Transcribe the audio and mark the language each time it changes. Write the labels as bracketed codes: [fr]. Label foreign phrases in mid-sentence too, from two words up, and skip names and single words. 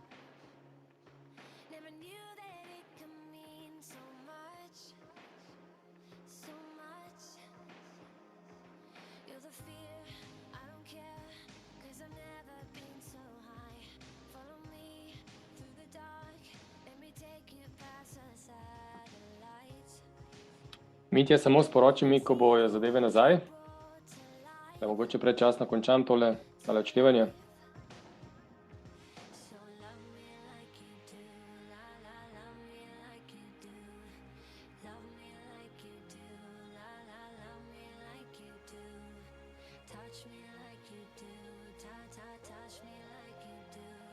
[en] Never knew that it could mean so much, so much. You're the fear, I don't care, 'cause I've never been so high. Follow me through the dark, let me take you past the satellites. [sl] Mitja, samo sporoči mi, ko bojo zadeve nazaj, da mogoče predčasno končam tole odštevanje. [en] So love me like you do, la la, love me like you do. Love me like you do, la la, love me like you do. Touch me like you do, ta ta, touch me like you do.